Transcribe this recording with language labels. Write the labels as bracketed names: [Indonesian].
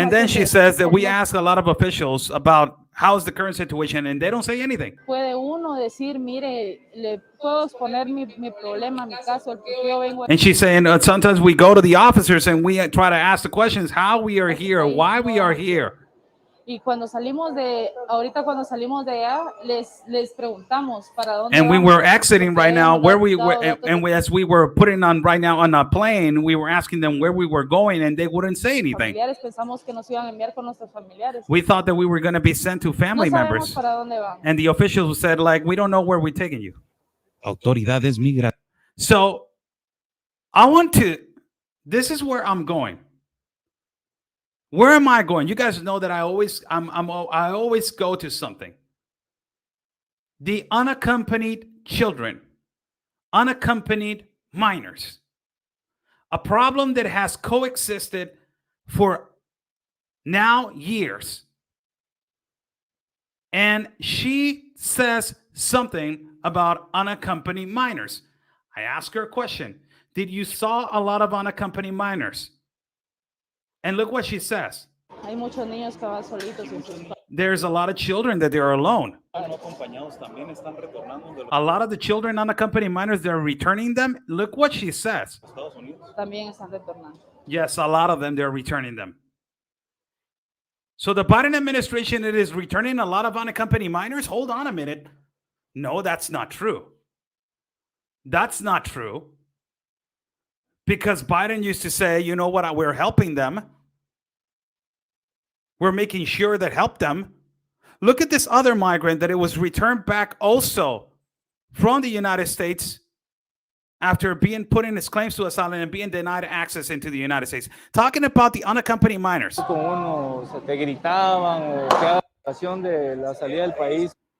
[English] And then she says that we ask a lot of officials about how's the current situation, and they don't say anything. [Spanish] Puede uno decir, mire, le puedo exponer mi problema, mi caso, el por qué yo vengo. [English] And she's saying sometimes we go to the officers and we try to ask the questions, how we are here, why we are here. [Spanish] Y cuando salimos ahorita cuando salimos de allá, les preguntamos para dónde. [English] And we [Spanish] vamos, [English] were exiting right now, where we were, as we were putting on right now on a plane, we were asking them where we were going, and they wouldn't say anything. [Spanish] Pensamos que nos iban a enviar con nuestros familiares. [English] We thought that we were going to be sent to family members. [Spanish] Para dónde van. [English] And the officials said, like, we don't know where we're taking you. [Spanish] Autoridades migratorias. [English] So this is where I'm going. Where am I going? You guys know that I always go to something. The unaccompanied children, unaccompanied minors, a problem that has coexisted for now years. And she says something about unaccompanied minors. I ask her a question. Did you saw a lot of unaccompanied minors? And look what she says. [Spanish] Hay muchos niños que van solitos sin sus padres. [English] There's a lot of children that they are alone. [Spanish] No acompañados también están retornando de los [English] A lot of the children, unaccompanied minors, they're returning them. Look what she says. [Spanish] Estados Unidos. También están retornando. [English] Yes, a lot of them, they're returning them. So the Biden administration, it is returning a lot of unaccompanied minors? Hold on a minute. No, that's not true. That's not true. Because Biden used to say, you know what, we're helping them. We're making sure that help them. Look at this other migrant that it was returned back also from the United States after being put in his claims to asylum and being denied access into the United States. Talking about the unaccompanied minors. [Spanish] Con uno se te gritaban o quedaba la ocasión de la salida del país.